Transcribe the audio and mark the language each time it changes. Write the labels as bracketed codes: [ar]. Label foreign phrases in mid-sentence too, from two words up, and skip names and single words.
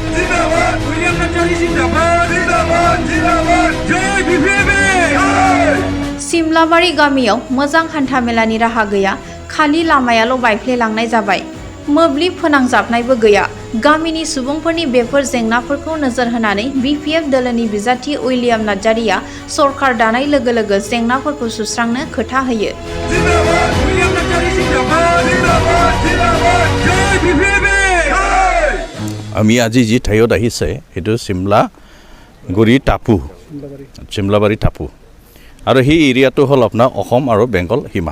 [brx] सिमलाबारि गामियाव मोजां हान्थामेलानि राहा गैया, खालि लामायाल' बायफ्लेलांनाय जाबाय। मोब्लिब फोनांजाबनायबो गैया। गामिनि सुबुंफोरनि बेफोर जेंनाफोरखौ नोजोर होनानै बिपिएफ दोलोनि बिजाथि उइलियाम नार्जारिया सरकार दानाय लोगो लोगो जेंनाफोरखौ सुस्रांनो खोथा होयो। [as] আমি আজি যি ঠাইত আহিছে সেইটো চিমলাগুৰি টাপু, চিমলাবাৰী টাপু, আৰু সেই এৰিয়াটো হ'ল আপোনাৰ অসম আৰু বেংগল সীমাত।